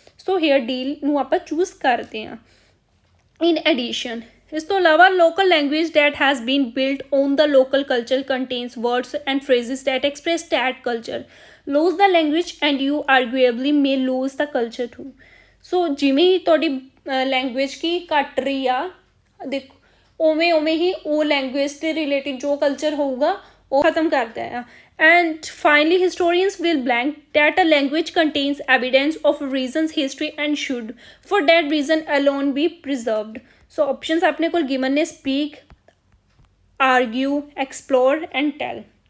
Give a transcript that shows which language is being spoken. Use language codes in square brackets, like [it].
[en] So here deal [pa] ਨੂੰ ਆਪਾਂ [en] choose [pa] ਕਰਦੇ ਹਾਂ. [en] In addition, [pa] ਇਸ ਤੋਂ ਇਲਾਵਾ [en] local language that has been built on the local culture contains words and phrases that express that culture. Lose the language and you arguably may lose the culture too. [pa] So ਜਿਵੇਂ ਹੀ ਤੁਹਾਡੀ language ਕੀ ਘਟ ਰਹੀ ਆ, ਦੇਖੋ ਉਵੇਂ ਹੀ ਉਹ language ਦੇ related ਜੋ ਕਲਚਰ ਹੋਊਗਾ ਉਹ ਖਤਮ ਕਰਦਾ ਆ. [en] And finally, historians will blank that a language contains evidence of reasons, history and should for that reason alone be preserved. [pa] So options ਆਪਣੇ ਕੋਲ given ਨੇ [en] speak, argue, explore and tell.